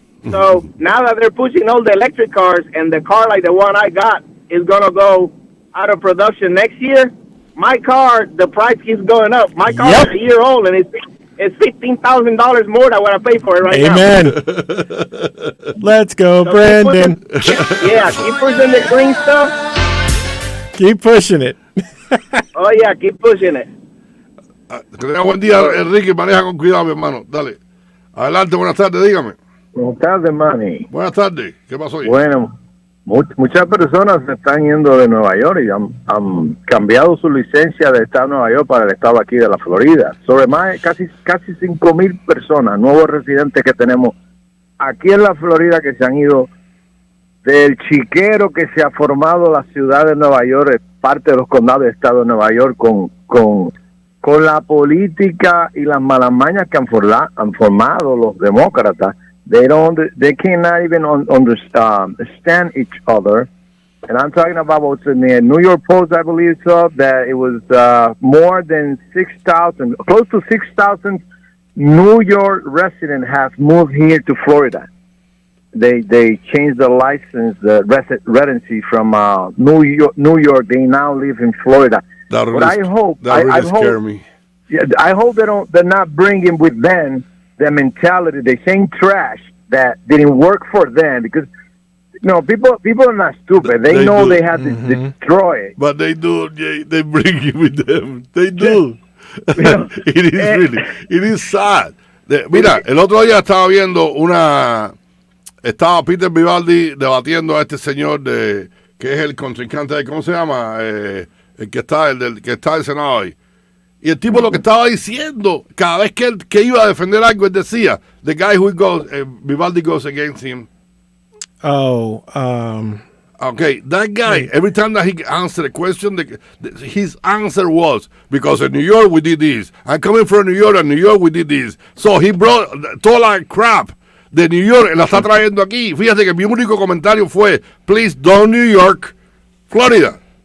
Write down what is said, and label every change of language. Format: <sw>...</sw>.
<en>So now that they're pushing all the electric cars, and the car like the one I got is gonna go out of production next year, my car, the price keeps going up. My car is a year old, and it's $15,000 more than what I pay for it right now. Amen. Let's go, so Brandon. Keep pushing the green stuff. Keep pushing it. Oh, yeah, keep pushing it.</en> <es>Que tenga buen día, Enrique. Maneja con cuidado, mi hermano. Dale. Adelante, buenas tardes, dígame. Buenas tardes, Manny. Buenas tardes. ¿Qué pasó hoy? Bueno, muchas personas se están yendo de Nueva York y han cambiado su licencia de estado de Nueva York para el estado aquí de la Florida. Sobre más, casi 5,000 personas, nuevos residentes que tenemos aquí en la Florida, que se han ido del chiquero que se ha formado la ciudad de Nueva York, parte de los condados del estado de Nueva York, con la política y las malamañas que han formado los demócratas.</es> <en>They cannot even understand each other. And I'm talking about what's in the New York Post, I believe, so that it was more than 6,000, close to 6,000 New York residents have moved here to Florida. They changed the license, the residency from New York. They now live in Florida. That but I hope scare me. Yeah, I hope they're not bringing with them the mentality, the same trash that didn't work for them, because people are not stupid. They know they have to destroy it. But they do. They bring you with them. They do. It is sad.</en> <es>Mira, el otro día estaba viendo estaba Peter Vivaldi debatiendo a este señor que es el contrincante de, ¿cómo se llama? El que está del Senado hoy. Y el tipo lo que estaba diciendo, cada vez que iba a defender algo, él decía, the guy who goes, Vivaldi goes against him.</es> <en>Okay, that guy, every time that he answered a question, his answer was, because in New York we did this. I'm coming from New York, and New York we did this.</en> <es>So he brought toda la crap de New York, la está trayendo aquí. Fíjate que mi único comentario fue, please don't New York, Florida.</es>